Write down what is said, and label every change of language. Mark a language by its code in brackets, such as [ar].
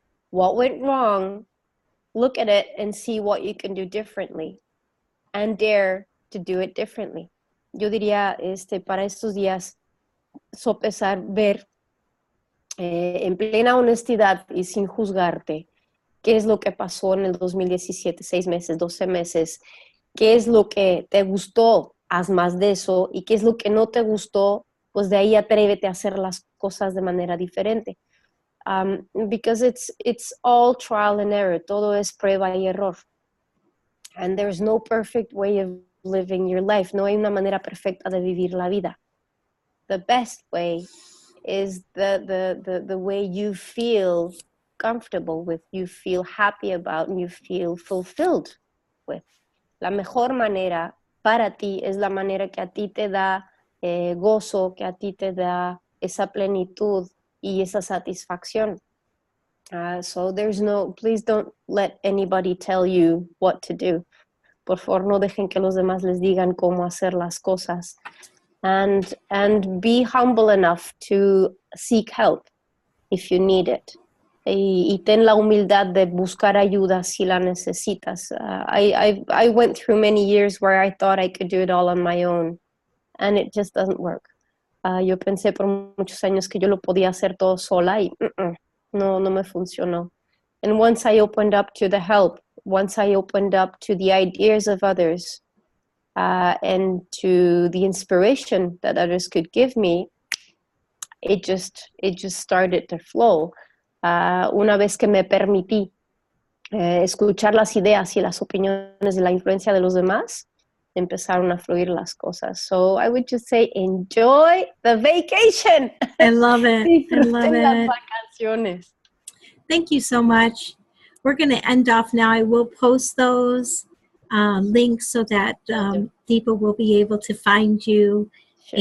[en] What went wrong, look at it and see what you can do differently, and dare to do it differently. [es] Yo diría, para estos días, sopesar, ver en plena honestidad y sin juzgarte qué es lo que pasó en el 2017, 6 meses, 12 meses, qué es lo que te gustó, haz más de eso, y qué es lo que no te gustó, pues de ahí atrévete a hacer las cosas de manera diferente. [en] Because it's all trial and error, [es] todo es prueba y error. [en] And there's no perfect way of living your life, [es] no hay una manera perfecta de vivir la vida. [en] The best way is the way you feel comfortable with, you feel happy about, and you feel fulfilled with. [es] La mejor manera para ti es la manera que a ti te da gozo, que a ti te da esa plenitud y esa satisfacción. [en] So please don't let anybody tell you what to do. [es] Por favor, no dejen que los demás les digan cómo hacer las cosas. [en] And be humble enough to seek help if you need it. [es] Y ten la humildad de buscar ayuda si la necesitas. [en] I went through many years where I thought I could do it all on my own, and it just doesn't work. [es] Yo pensé por muchos años que yo lo podía hacer todo sola y no me funcionó. [en] And once I opened up to the help, once I opened up to the ideas of others, and to the inspiration that others could give me, it just started to flow. [es] Una vez que me permití escuchar las ideas y las opiniones y la influencia de los demás, empezaron a fluir las cosas. [en] So I would just say, enjoy the vacation. I love it. I love [es] las [en] it. [es] vacaciones. [en] Thank you so much. We're going to end off now. I will post those links so that people will be able to find you. Sure.